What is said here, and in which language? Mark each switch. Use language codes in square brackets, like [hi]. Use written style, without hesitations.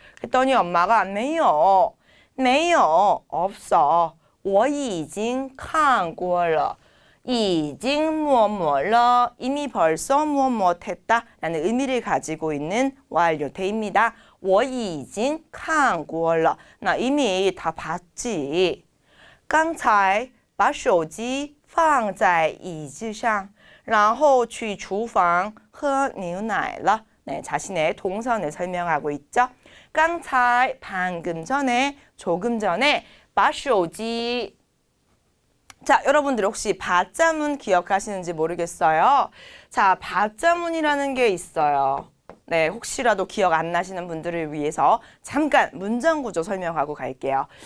[ko] 그랬더니 엄마가 [zh] 没有,没有, [ko] 없어. [zh] 我已经看过了.已经 [ko] 무엇 무엇 [zh] 了. [ko] 이미 벌써 무엇 무엇 했다 라는 의미를 가지고 있는 완료태입니다. [zh] 我已经看过了. [ko] 나 이미 다 봤지. [zh] 刚才把手机放在椅子上然后去厨房喝牛奶了. [ko] 네, 자신의 동선을 설명하고 있죠. 刚才 방금 전에, 조금 전에 [zh] 把手机 [ko] 자, 여러분들 혹시 받자문 기억하시는지 모르겠어요. 자, 받자문이라는 게 있어요. 네, 혹시라도 기억 안 나시는 분들을 위해서 잠깐 문장 구조 설명하고 갈게요.